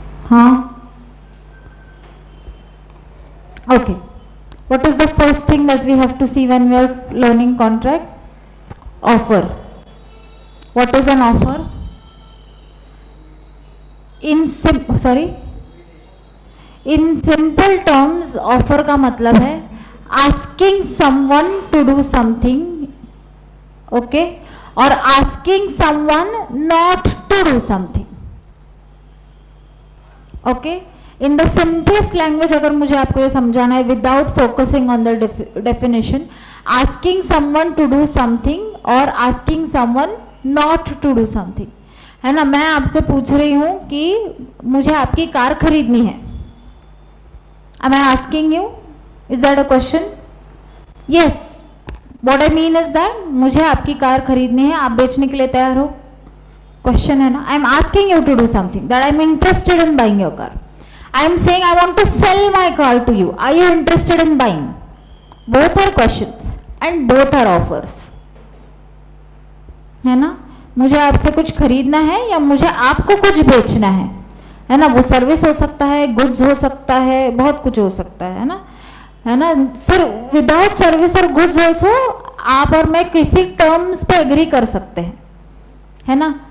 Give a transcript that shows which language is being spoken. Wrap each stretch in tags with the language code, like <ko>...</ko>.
<hi>हाँ.</hi> <en>Okay. What is the first thing that we have to see when we are learning contract? Offer. What is an offer? In simple terms,</en> <hi>offer का मतलब है</hi> <en>Asking someone to do something, okay, और asking someone not to do something. Okay, in the simplest language</en> <hi>अगर मुझे आपको ये समझाना है</hi> <en>Without focusing on the definition, asking someone to do something और asking someone not to do something, है ना.</en> <hi>मैं आपसे पूछ रही हूँ कि मुझे आपकी कार खरीदनी है.</hi> <en>Am I asking you? Is that a question? Yes. What I mean is that</en> <hi>मुझे आपकी कार खरीदनी है, आप बेचने के लिए तैयार हो? Question है ना.</hi> <en>I am asking you to do something that I am interested in buying your car. I am saying I want to sell my car to you. Are you interested in buying? Both are questions and both are offers.</en> <hi>है ना. मुझे आपसे कुछ खरीदना है या मुझे आपको कुछ बेचना है ना. वो सर्विस हो सकता है, गुड्स हो सकता है, बहुत कुछ हो सकता है ना, है ना. सर विदाउट सर्विस और गुड्स ऑल्सो आप और मैं किसी टर्म्स पे एग्री कर सकते हैं, है ना.</hi>